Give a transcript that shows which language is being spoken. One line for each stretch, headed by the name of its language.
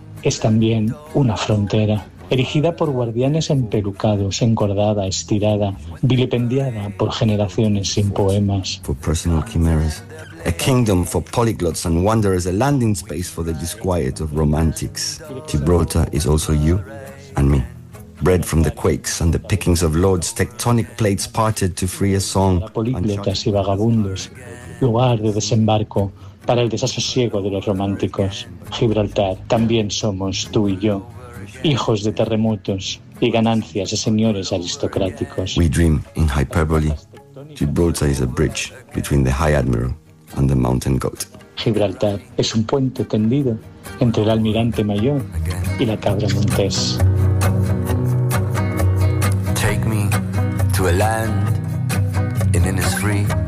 Spanish: Es también una frontera, erigida por guardianes empelucados, encordada, estirada, vilipendiada por generaciones sin poemas.
English: For personal chimeras. A kingdom for polyglots and wanderers, a landing space for the disquiet of romantics. Gibraltar is also you and me. Bred from the quakes and the pickings of lords, tectonic plates parted to free a song.
Spanish: Políglotas y vagabundos, lugar de desembarco para el desasosiego de los románticos. Gibraltar, también somos tú y yo, hijos de terremotos y ganancias de señores aristocráticos.
English: We dream in hyperbole. Gibraltar is a bridge between the high admiral and the mountain goat.
Spanish: Gibraltar es un puente tendido entre el almirante mayor y la cabra montés.
English: To a land in Innisfree.